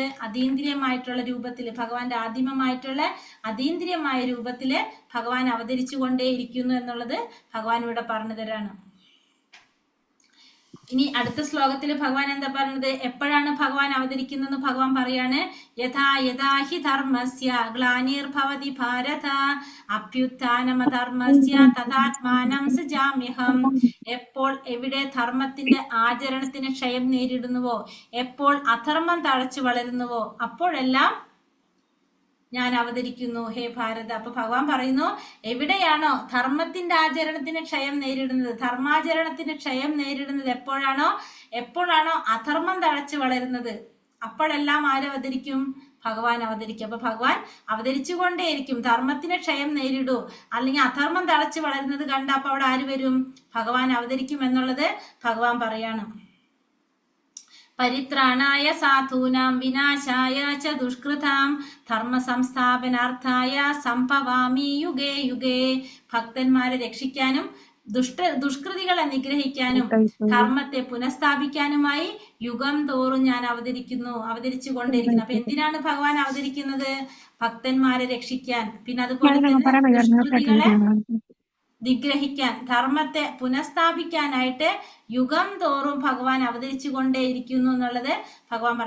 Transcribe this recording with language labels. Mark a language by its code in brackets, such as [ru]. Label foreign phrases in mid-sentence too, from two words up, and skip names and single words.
[ml] അതീന്ദ്രിയമായിട്ടുള്ള രൂപത്തിൽ, ഭഗവാന്റെ ആദിമമായിട്ടുള്ള അതീന്ദ്രിയമായ രൂപത്തില് ഭഗവാൻ അവതരിച്ചു കൊണ്ടേയിരിക്കുന്നു എന്നുള്ളത് ഭഗവാൻ ഇവിടെ പറഞ്ഞു തരാണ്. ഇനി അടുത്ത ശ്ലോകത്തിൽ ഭഗവാൻ എന്താ പറഞ്ഞത്? എപ്പോഴാണ് ഭഗവാൻ അവതരിക്കുന്നത് ഭഗവാൻ പറയാണ്. [sa] യഥാ യഥാ ഹി ധർമ്മസ്യ ഗ്ലാനിർഭവതി ഭാരത അഭ്യുത്ഥാനമധർമ്മസ്യ തഥാത്മാനം സൃജാമ്യഹം. [ml] എപ്പോൾ എവിടെ ധർമ്മത്തിന്റെ ആചരണത്തിന് ക്ഷയം നേരിടുന്നുവോ, എപ്പോൾ അധർമ്മം തഴച്ചു വളരുന്നുവോ, അപ്പോഴെല്ലാം ഞാൻ അവതരിക്കുന്നു ഹേ ഭാരത. അപ്പൊ ഭഗവാൻ പറയുന്നു, എവിടെയാണോ ധർമ്മത്തിന്റെ ആചരണത്തിന് ക്ഷയം നേരിടുന്നത്, ധർമാചരണത്തിന് ക്ഷയം നേരിടുന്നത് എപ്പോഴാണോ അധർമ്മം തഴച്ചു വളരുന്നത്, അപ്പോഴെല്ലാം ആരവതരിക്കും? ഭഗവാൻ അവതരിക്കും. അപ്പൊ ഭഗവാൻ അവതരിച്ചുകൊണ്ടേയിരിക്കും. ധർമ്മത്തിന് ക്ഷയം നേരിടൂ, അല്ലെങ്കിൽ അധർമ്മം തഴച്ചു വളരുന്നത് കണ്ട അപ്പൊ അവിടെ ആര് വരും? ഭഗവാൻ അവതരിക്കും എന്നുള്ളത് ഭഗവാൻ പറയാണ്. [sa] പരിത്രാണായ സാധൂനാം വിനാശായ ച ദുഷ്കൃതാം ധർമ്മ സംസ്ഥാപനാർത്ഥായ സംഭവാമി യുഗേ യുഗേ. [ml] ഭക്തന്മാരെ രക്ഷിക്കാനും ദുഷ്കൃതികളെ നിഗ്രഹിക്കാനും ധർമ്മത്തെ പുനഃസ്ഥാപിക്കാനുമായി യുഗം തോറും ഞാൻ അവതരിച്ചു കൊണ്ടിരിക്കുന്നു. അപ്പൊ എന്തിനാണ് ഭഗവാൻ അവതരിക്കുന്നത്? ഭക്തന്മാരെ രക്ഷിക്കാൻ, പിന്നെ അതുപോലെ തന്നെ ദുഷ്കൃതികളെ നിഗ്രഹിക്കാൻ, ധർമ്മത്തെ പുനഃസ്ഥാപിക്കാനായിട്ട് യുഗം തോറും ഭഗവാൻ അവതരിച്ചു കൊണ്ടേയിരിക്കുന്നു എന്നുള്ളത് ഭഗവാൻ പറഞ്ഞു.